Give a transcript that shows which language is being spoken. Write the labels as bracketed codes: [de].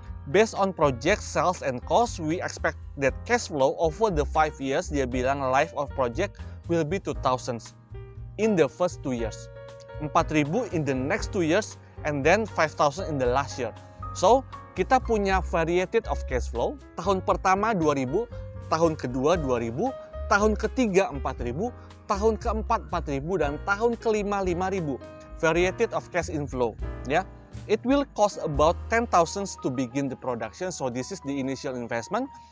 [en] Based on project sales and cost, we expect that cash flow over the 5 years, [id] dia bilang [en] life of project will be 2,000 in the first 2 years. 4.000 in the next 2 years and then 5.000 in the last year. So, [id] kita punya [en] variety of cash flow. [id] Tahun pertama 2.000, tahun kedua 2.000, tahun ketiga 4.000, tahun keempat 4.000 dan tahun kelima 5.000. [en] Variety of cash inflow, ya. It will cost about 10,000 to begin the production. So, this is the initial investment.